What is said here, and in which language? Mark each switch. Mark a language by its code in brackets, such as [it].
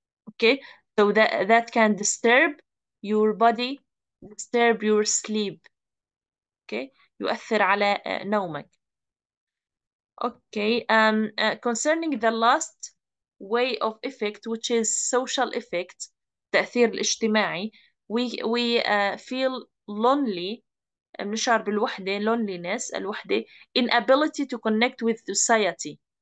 [en] Okay, so that can disturb your body, disturb your sleep. [ar] Okay, يؤثر على نومك. [en] Okay, concerning the last way of effect, which is social effect, [ar] التأثير الاجتماعي, [en] we feel lonely, [ar] نشعر بالوحدة, [en] loneliness, [ar] الوحدة, [en] inability to connect with society.